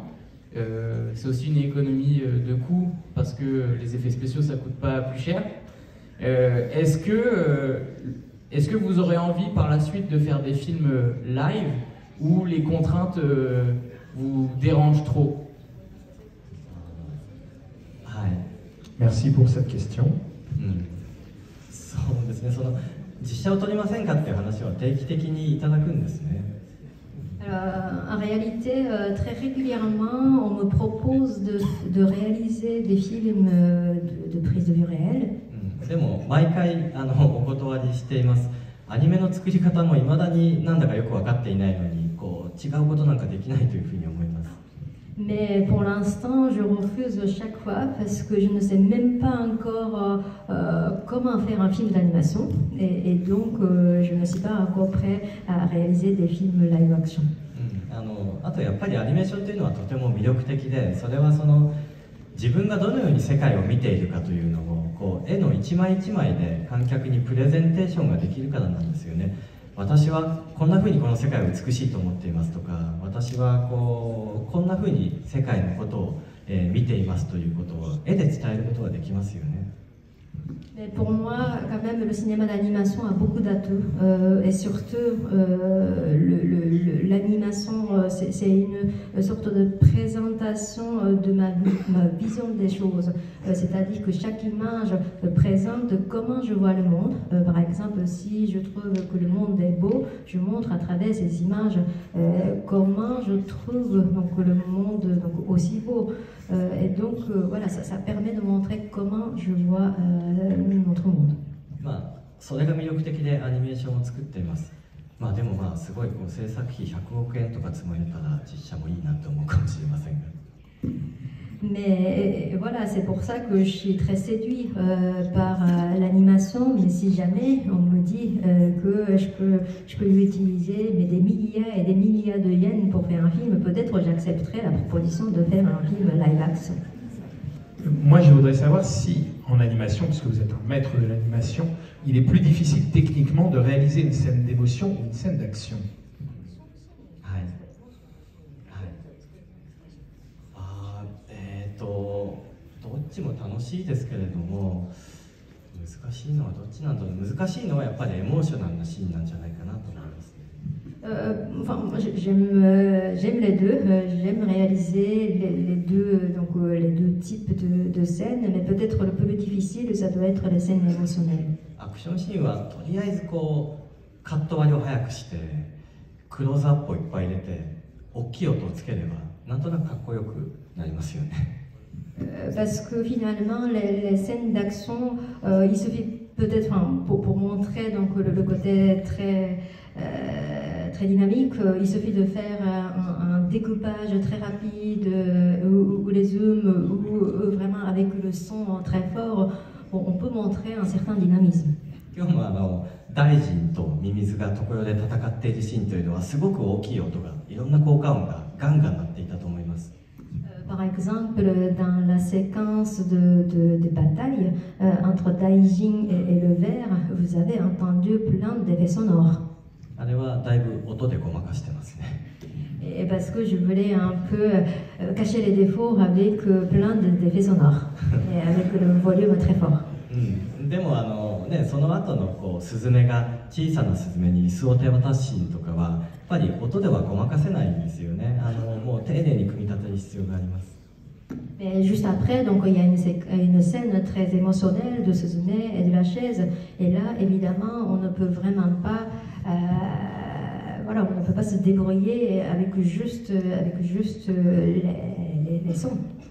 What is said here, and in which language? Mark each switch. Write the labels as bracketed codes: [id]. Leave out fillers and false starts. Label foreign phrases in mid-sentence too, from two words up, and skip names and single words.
[fr] C'est aussi une économie de coûts parce que les effets spéciaux ça coûte pas plus cher. Est-ce que vous aurez envie par la suite de faire des films live où les contraintes vous dérangent trop? Merci pour cette question. [ja] そうですね、その実写を撮りませんかっていう話は定期的にいただくんですね。 [fr] En réalité, très régulièrement, on me propose de réaliser des films de prise de vue réelle. [ja] でも毎回お断りしています。アニメの作り方も未だになんだかよく分かっていないのにこう違うことなんかできないというふうに思います。 [fr] Mais pour l'instant, je refuse chaque fois parce que je ne sais même pas encore comment faire un film d'animation et donc je ne suis pas encore prêt à réaliser des films [en] live action. [ja] あとやっぱりアニメーションというのはとても魅力的で、それはその自分がどのように世界を見ているかというのをこう絵の一枚一枚で観客にプレゼンテーションができるからなんですよね。私はこんな風にこの世界を美しいと思っていますとか、私はこんな風に世界のことを、見ていますということを絵で伝えることができますよね。 [fr] Mais pour moi, quand même, le cinéma d'animation a beaucoup d'atouts et surtout l'animation, c'est une sorte de présentation de ma vision des choses. C'est-à-dire que chaque image présente comment je vois le monde. Par exemple, si je trouve que le monde est beau, je montre à travers ces images comment je trouve donc, le monde donc, aussi beau. Et donc, voilà, ça permet de montrer comment je vois notre monde. [ja] まあ、それが魅力的でアニメーションを作っています。まあでもまあすごいこう制作費100億円とか積まれたら実写もいいなと思うかもしれませんが。 [fr] Mais voilà, c'est pour ça que je suis très séduit par l'animation. Mais si jamais on me dit que je peux utiliser mais des milliards et des milliards de yens pour faire un film, peut-être j'accepterai la proposition de faire un film [en] live action. [fr] Moi, je voudrais savoir si, en animation, puisque vous êtes un maître de l'animation, il est plus difficile techniquement de réaliser une scène d'émotion ou une scène d'action. [ja] どっちも楽しいですけれども、難しいのはどっちなんだろう。難しいのはやっぱりエモーショナルなシーンなんじゃないかなと思います。 [fr] Enfin, j'aime les deux. J'aime réaliser les deux types de scènes, mais peut-être le plus difficile, ça doit être les scènes émotionnelles. [ja] アクションシーンはとりあえずこうカット割りを早くしてクローズアップをいっぱい入れて大きい音をつければなんとなくかっこよくなりますよね。 [fr] Parce que finalement, les scènes d'action, il suffit peut-être pour montrer donc, le côté très dynamique, il suffit de faire un découpage très rapide ou les zooms ou vraiment avec le son très fort, on peut montrer un certain dynamisme. [ja] 今日も大臣とミミズが常世で戦っているシーンというのはすごく大きい音がいろんな効果音がガンガン鳴っていたと思います。 [fr] Par exemple, dans la séquence de bataille entre Daijin et le ver, vous avez entendu plein d'effets sonores. [ja] あれはだいぶ音でごまかしてますね。 [fr] Et parce que je voulais un peu cacher les défauts avec plein d'effets sonores et avec le volume très fort. [ja] でもその後のこうスズメが小さなスズメに椅子を手渡すシーンとかはやっぱり音ではごまかせないんですよね。もう丁寧に組み立てる必要があります。 [fr] Mais juste après, donc, il y a une scène très émotionnelle de Suzume et de la chaise. Et là, évidemment, on ne peut vraiment pas voilà, on ne peut pas se débrouiller avec juste les sons.